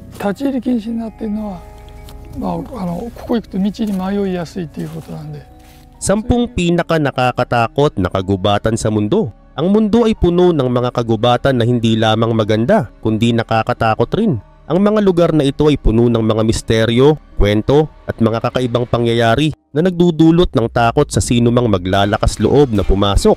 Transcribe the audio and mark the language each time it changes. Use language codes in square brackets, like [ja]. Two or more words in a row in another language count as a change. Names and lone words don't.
[ja] 立ち入り禁止になっているのは、ここ行くと道に迷いやすいということなんで。 [tl] 10 pinaka nakakatakot na kagubatan sa mundo. Ang mundo ay puno ng mga kagubatan na hindi lamang maganda, kundi nakakatakot rin. Ang mga lugar na ito ay puno ng mga misteryo, kwento at mga kakaibang pangyayari na nagdudulot ng takot sa sinumang maglalakas loob na pumasok.